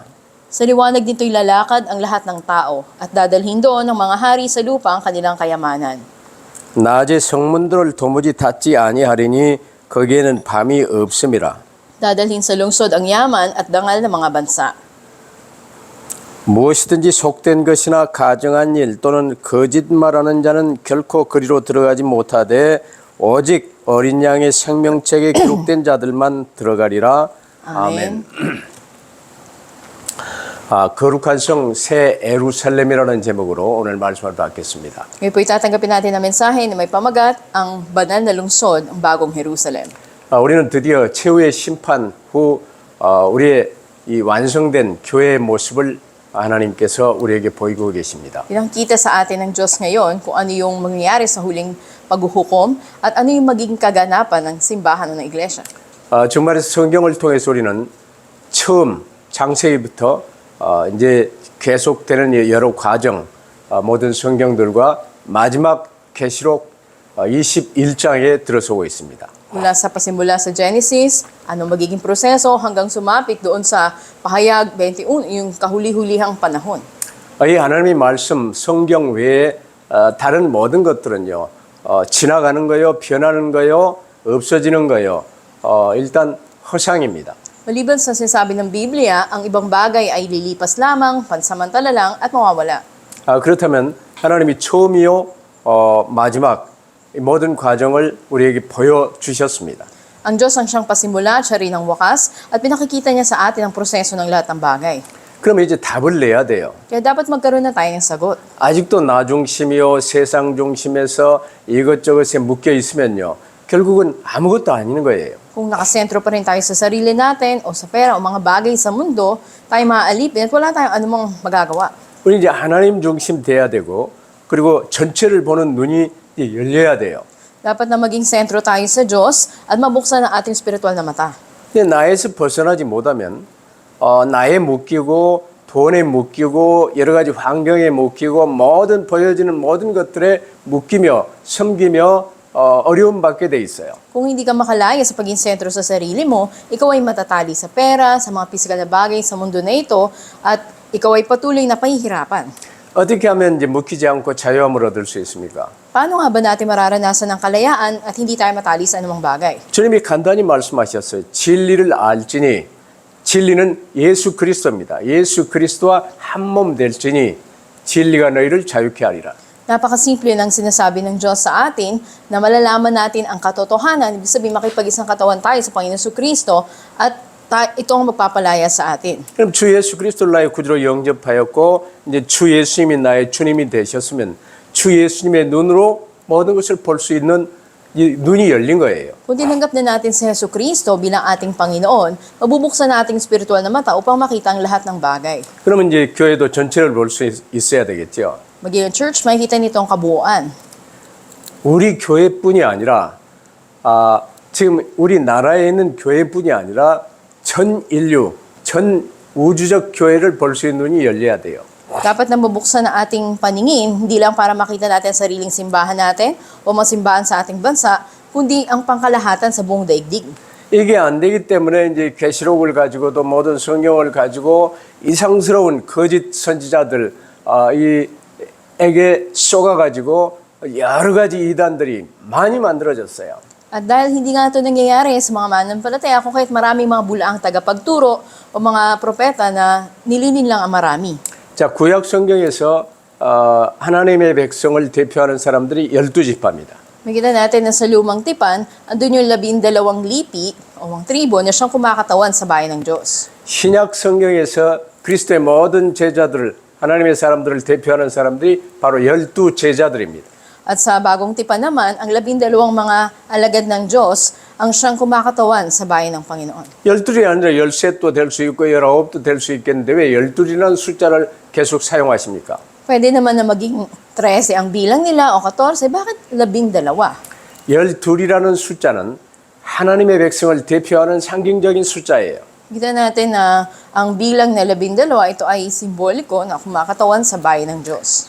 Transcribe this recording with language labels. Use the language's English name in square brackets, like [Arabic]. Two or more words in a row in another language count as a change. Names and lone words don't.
[Filipino] Sa liwanag nito'y lalakad ang lahat ng tao at dadalhin doon ng mga hari sa lupa ang kanilang kayamanan. [Korean] 낮에 성문들을 도무지 닫지 아니하리니 거기에는 밤이 없음이라. [Filipino] Dadalhin sa lungsod ang yaman at dangal ng mga bansa. [Korean] 무엇이든지 속된 것이나 가정한 일 또는 거짓말하는 자는 결코 그리로 들어가지 못하되 오직 어린 양의 생명책에 기록된 자들만 들어가리라. 아멘. 거룩한 성 새 예루살렘이라는 제목으로 오늘 말씀을 받겠습니다. [Filipino] Ngayon po itatanggapin natin ang mensahe na may pamagat ang banal na lungsod, ang bagong Jerusalem. [Korean] 우리는 드디어 최후의 심판 후 우리의 이 완성된 교회의 모습을 하나님께서 우리에게 보이고 계십니다. [Filipino] Pinakita sa atin ng Diyos ngayon kung ano yung mangyayari sa huling paghuhukom at ano yung magiging kaganapan ng simbahan ng iglesia. [Korean] 정말에서 성경을 통해서 우리는 처음 창세기부터 이제 계속되는 여러 과정, 모든 성경들과 마지막 계시록 21장에 들어서고 있습니다. [Filipino] Mula sa pasimula sa Genesis, anong magiging proseso hanggang sumapit doon sa Pahayag 21, yung kahuli-hulihang panahon. [Korean] 이 하나님의 말씀, 성경 외에 다른 모든 것들은요, 지나가는 거요, 변하는 거요, 없어지는 거요, 일단 허상입니다. [Filipino] Maliban sa sinasabi ng Biblia, ang ibang bagay ay lilipas lamang, pansamantala lang at mawawala. [Korean] 그렇다면 하나님이 처음이요, 마지막 이 모든 과정을 우리에게 보여주셨습니다. [Filipino] Ang Diyos ang siyang pasimula, siya rin ang wakas, at pinakikita niya sa atin ang proseso ng lahat ng bagay. [Korean] 그러면 이제 답을 내야 돼요. [Filipino] Kaya dapat magkaroon na tayo ng sagot. [Korean] 아직도 나 중심이요, 세상 중심에서 이것저것에 묶여 있으면요, 결국은 아무것도 아닌 거예요. [Filipino] Kung nakasentro pa rin tayo sa sarili natin o sa pera o mga bagay sa mundo, tayo maaalipin at wala tayong anumang magagawa. [Korean] 우리 이제 하나님 중심 돼야 되고, 그리고 전체를 보는 눈이 열려야 돼요. [Filipino] Dapat na maging sentro tayo sa Diyos at mabuksan ang ating spiritual na mata. [Korean] 근데 나에서 벗어나지 못하면 나에 묶이고 돈에 묶이고 여러 가지 환경에 묶이고 모든 보여지는 모든 것들에 묶이며 섬기며 어려움 받게 돼 있어요. [Filipino] Kung hindi ka makalaya sa paging sentro sa sarili mo, ikaw ay matatali sa pera, sa mga pisikal na bagay sa mundo na ito, at ikaw ay patuloy na pahihirapan. [Korean] 어떻게 하면 이제 묶이지 않고 자유함을 얻을 수 있습니까? [Filipino] Paano nga ba natin mararanasan ng kalayaan at hindi tayo matali sa anumang bagay? [Korean] 주님이 간단히 말씀하셨어요. 진리를 알지니 진리는 예수 그리스도입니다. 예수 그리스도와 한 몸 될지니 진리가 너희를 자유케 하리라. [Filipino] Napakasimple ng sinasabi ng Diyos sa atin na malalaman natin ang katotohanan, ibig sabihin makipag-isang katawan tayo sa Panginoon Jesucristo at ito ang magpapalaya sa atin. [Korean] 그럼 주 예수 그리스도를 나의 구주로 영접하였고 이제 주 예수님이 나의 주님이 되셨으면 주 예수님의 눈으로 모든 것을 볼 수 있는 이 눈이 열린 거예요. [Filipino] Kung tinanggap na natin si Jesucristo bilang ating Panginoon, mabubuksan na ating spiritual na mata upang makita ang lahat ng bagay. [Korean] 그러면 이제 교회도 전체를 볼 수 있어야 되겠죠. [Filipino] Maging church, makikita nito ang kabuuan. [Korean] 우리 교회뿐이 아니라 지금 우리나라에 있는 교회뿐이 아니라 전 인류, 전 우주적 교회를 볼 수 있는 눈이 열려야 돼요. [Filipino] Dapat nang mabuksan ang ating paningin, hindi lang para makita natin ang sariling simbahan natin o mga simbahan sa ating bansa, kundi ang pangkalahatan sa buong daigdig. [Korean] 이게 안 되기 때문에 이제 계시록을 가지고도 모든 성경을 가지고 이상스러운 거짓 선지자들 에게 쏘가가지고 여러 가지 이단들이 많이 만들어졌어요. [Filipino] At dahil hindi nga ito nangyayari sa mga mananampalataya, kung kahit maraming mga bulaang tagapagturo o mga propeta na nilinin lang ang marami. [Korean] 자, 구약 성경에서 하나님의 백성을 대표하는 사람들이 12지파입니다. [Filipino] Makita natin na sa lumang tipan, andun yung 12 lipi o mga tribo na siyang kumakatawan sa bayan ng Diyos. [Korean] 신약 성경에서 그리스도의 모든 제자들을 하나님의 사람들을 대표하는 사람들이 바로 12제자들입니다. [Filipino] At sa bagong tipan naman, ang 12 mga alagad ng Diyos ang siyang kumakatawan sa bayan ng Panginoon. [Korean] 12이 아니라 13도 될 수 있고 19도 될 수 있겠는데 왜 12이라는 숫자를 계속 사용하십니까? [Filipino] Pwede naman na maging 13 ang bilang nila o 14, bakit 12? [Korean] 12이라는 숫자는 하나님의 백성을 대표하는 상징적인 숫자예요. [Filipino] Kita natin na ang bilang na 12 ito ay simboliko na kumakatawan sa bayan ng Diyos.